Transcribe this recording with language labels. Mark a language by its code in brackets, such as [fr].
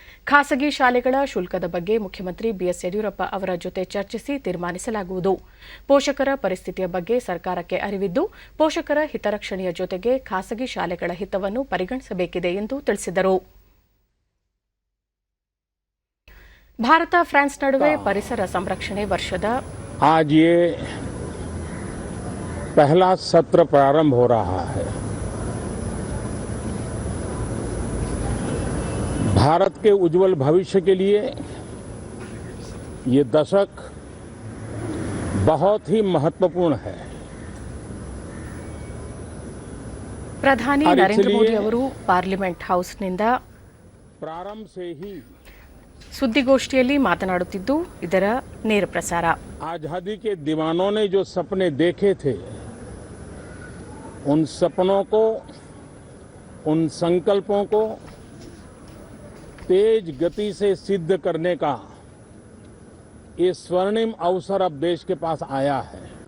[kn] ಖಾಸಗಿ ಶಾಲೆಗಳ ಶುಲ್ಕದ ಬಗ್ಗೆ ಮುಖ್ಯಮಂತ್ರಿ ಬಿಎಸ್ ಯಡಿಯೂರಪ್ಪ ಅವರ ಜೊತೆ ಚರ್ಚಿಸಿ ತೀರ್ಮಾನಿಸಲಾಗುವುದು. ಪೋಷಕರ ಪರಿಸ್ಥಿತಿಯ ಬಗ್ಗೆ ಸರ್ಕಾರಕ್ಕೆ ಅರಿವಿದ್ದು, ಪೋಷಕರ ಹಿತರಕ್ಷಣೆಯ ಜೊತೆಗೆ ಖಾಸಗಿ ಶಾಲೆಗಳ ಹಿತವನ್ನು ಪರಿಗಣಿಸಬೇಕಿದೆ ಎಂದು ತಿಳಿಸಿದರು. ಭಾರತ ಫ್ರಾನ್ಸ್ ನಡುವೆ ಪರಿಸರ ಸಂರಕ್ಷಣೆ ವರ್ಷದ [hi] आज ये पहला सत्र प्रारंभ हो रहा है. भारत के उज्जवल भविष्य के लिए ये दशक बहुत ही महत्वपूर्ण है. [kn] ಪ್ರಧಾನಿ ನರೇಂದ್ರ ಮೋದಿ ಅವರು ಪಾರ್ಲಿಮೆಂಟ್ ಹೌಸ್ನಿಂದ [hi] प्रारंभ से ही [kn] ಸುದ್ದಿಗೋಷ್ಠಿಯಲ್ಲಿ ಮಾತನಾಡುತ್ತಿದ್ದು, ಇದರ ನೇರ ಪ್ರಸಾರ. [hi] आजादी के दीवानों ने जो सपने देखे थे, उन सपनों को, उन संकल्पों को तेज गति से सिद्ध करने का ये स्वर्णिम अवसर अब देश के पास आया है.